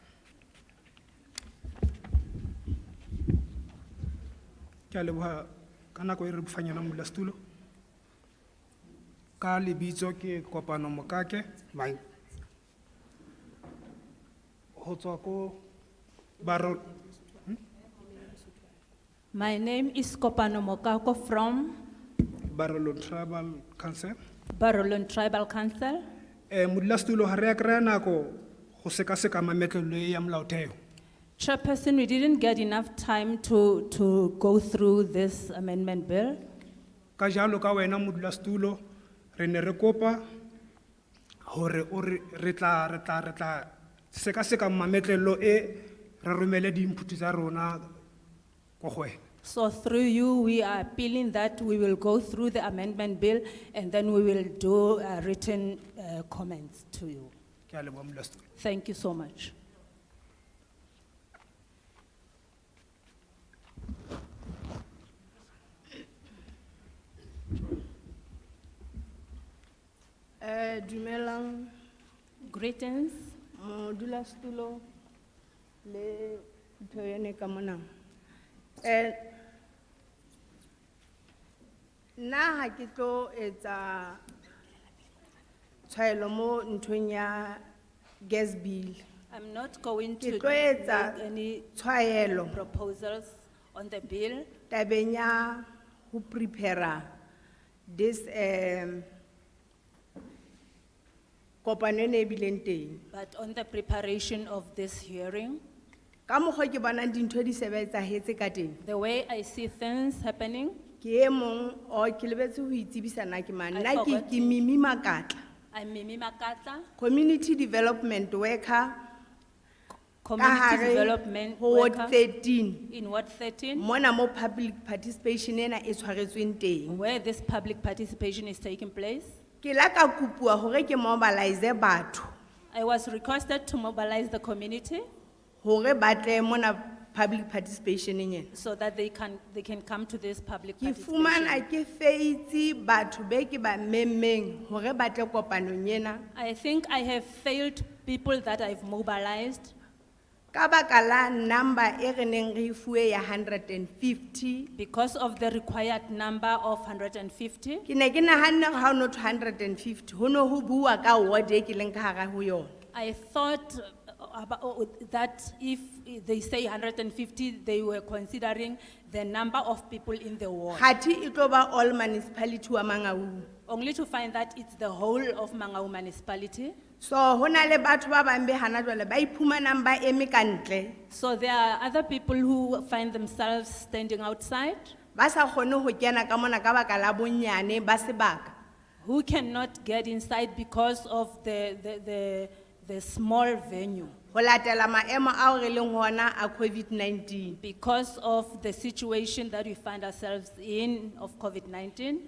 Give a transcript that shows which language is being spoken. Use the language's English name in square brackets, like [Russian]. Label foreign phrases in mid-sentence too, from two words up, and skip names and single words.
[Southern Sotho] Ke a leboha kana ko re bufanyana modulasetulo. Ka lebitso ke Kopano Mokake, my ho tswa ko Barol. [English] My name is Kopano Mokako from Barolong Tribal Council. Barolong Tribal Council. [Southern Sotho] Modulasetulo ha re ya kry-a nako go sekaseka mametlelo e ya molaotheo. [English] Chairperson, we didn't get enough time to go through this amendment bill. [Southern Sotho] Ka jalo ka wena modulasetulo re ne re kopa hore o re tla sekaseka mametlelo e re romele di-input tsa rona ko go wena. [English] So through you, we are appealing that we will go through the amendment bill and then we will do written comments to you. [Southern Sotho] Ke a leboha modulasetulo. [English] Thank you so much. [Southern Sotho] Dumelang, [English] Greetings. [Southern Sotho] modulasetulo le ntho ene ka mona. Nna ha ke tlo etsa tshwaelo mo nthong ya [English] gas bill. I'm not going to [Southern Sotho] Ke tlo etsa [English] make any [Southern Sotho] tshwaelo [English] proposals on the bill. [Southern Sotho] tabeng ya ho [English] prepare this [Southern Sotho] kopano ene e bileng teng. [English] But on the preparation of this hearing, [Southern Sotho] Ka mokgwa ke bonang dintho di sebetsahetse ka teng. [English] the way I see things happening, [Southern Sotho] Ke e mong o ke lebetse ho itsebisa nna ke mang. [English] I [Southern Sotho] Nna [English] forgot [Southern Sotho] ke Mimi Makatla, [English] I'm Mimi Makatla, community development worker community [Southern Sotho] hare [English] development [Southern Sotho] ho Ward [English] worker 13. in Ward 13, [Southern Sotho] Mona mo [English] public participation [Southern Sotho] ena e tshwaretsweng teng. [English] where this public participation is taking place. [Southern Sotho] Ke la ka kopuwa hore ke mobilize batho [English] I was requested to mobilize the community [Southern Sotho] hore ba tle mona [English] public participation [Southern Sotho] ena. [English] so that they can come to this public [Southern Sotho] Ke [English] participation. [Southern Sotho] fumana ke feitsi batho be ke ba memmeng hore ba tle kopanong ena [English] I think I have failed people that I've mobilized [Southern Sotho] ka baka la number e re neng re e fuwe ya 150. [English] because of the required number of 150. [Southern Sotho] Ke ne ke nahanne ha o no 250 ho no ho bua ka ward e ke leng ka hara ho yona. [English] I thought that if they say 150, they were considering the number of people in the ward. [Southern Sotho] Khathi e tlo ba [English] all municipality [Southern Sotho] wa Mangaung. [English] Only to find that it's the whole of Mangaung municipality. [Southern Sotho] So hona le batho ba bang be hana jwale ba iphumanang ba eme ka ntle. [English] So there are other people who find themselves standing outside, [Southern Sotho] Ba sa kgone ho kena ka mona ka baka la bonyane ba sebaka. [English] who cannot get inside because of the small venue, [Southern Sotho] Ho latela maemo ao re leng hona a COVID-19. [English] because of the situation that we find ourselves in of COVID-19.